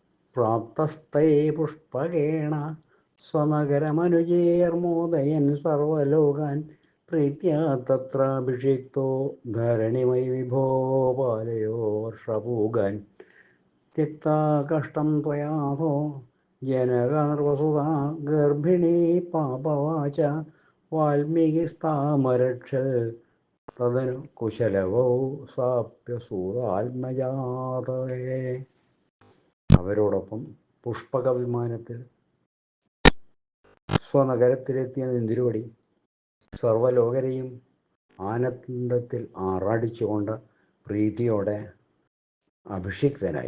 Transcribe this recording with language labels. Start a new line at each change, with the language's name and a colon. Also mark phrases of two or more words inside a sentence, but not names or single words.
Sanskrit: പ്രാപ്തസ്ഥൈ പുഷ്പകേണ സ്വനഗരമനുജേർമോദയൻ സർവലോകാൻ പ്രീത്യാ തത്രാഭിഷിക്തോ ധരണിമയി വിഭോ പാലയോ വർഷപൂഗാൻ त्यक्ता कष्टं त्वयाथो जनकनृपसुता गर्भिणी पापवाच वाल्मीകിസ്താമരക്ഷൽ തദനു കുശലവൗ സാപ്യസൂതാത്മജാതേ.
Malayalam: അവരോടൊപ്പം പുഷ്പക വിമാനത്തിൽ സ്വനഗരത്തിലെത്തിയ നിന്തിരുവടി സർവലോകരെയും ആനന്ദത്തിൽ ആറാടിച്ചുകൊണ്ട് പ്രീതിയോടെ അഭിഷിക്തനായി.